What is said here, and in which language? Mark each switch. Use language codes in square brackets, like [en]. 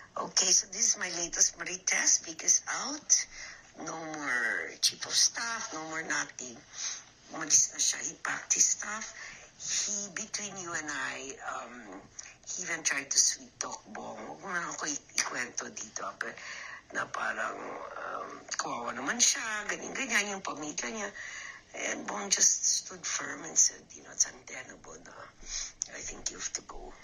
[en] Okay, so this is my latest Marites because out. No more chief of staff, no more nothing. [tl] Umalis na siya. [en] He packed his stuff. Between you and I, he even tried to sweet talk Bong. [tl] Huwag mo na ako ikwento dito. But, na parang kawawa naman siya, ganyan yung pamilya niya. [en] And Bong just stood firm and said, it's untenable na I think you have to go.